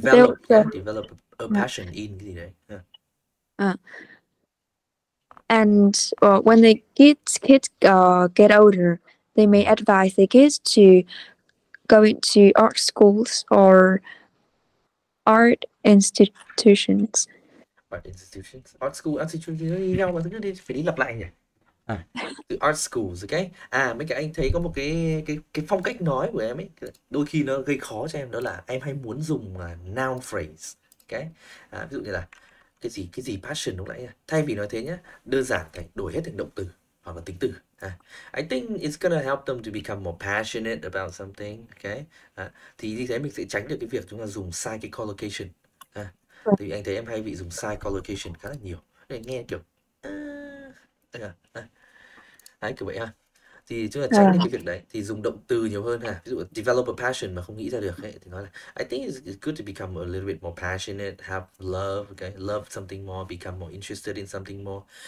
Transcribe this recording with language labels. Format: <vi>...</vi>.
<en>develop, yeah, develop a passion in</en> <vi>cái gì đấy.</vi> <en>And when the kids get older, they may advise the kids to go into art schools or art institutions.</en> <vi>Art institutions, art school, art institution nó như nhau mà cứ đi phải đi lặp lại nhỉ.</vi> <en>The art schools, okay.</en> <vi>Mấy cái anh thấy có một cái phong cách nói của em ấy, đôi khi nó gây khó cho em, đó là em hay muốn dùng noun phrase, okay. Ví dụ như là cái gì passion lúc nãy nha. Thay vì nói thế nhá, đơn giản phải đổi hết thành động từ hoặc là tính từ.</vi> <en>I think it's gonna help them to become more passionate about something, okay.</en> <vi>Thì như thế mình sẽ tránh được cái việc chúng ta dùng sai cái collocation. Thì anh thấy em hay bị dùng sai collocation khá là nhiều, để nghe kiểu đấy, kiểu vậy ha. Thì chúng ta tránh được cái việc đấy, thì dùng động từ nhiều hơn ha. Ví dụ</vi> <en>develop a passion</en> <vi>mà không nghĩ ra được ấy, thì nói là</vi> <en>I think it's good to become a little bit more passionate, have love, okay, love something more,</en> <vi>become more interested in something more.</vi>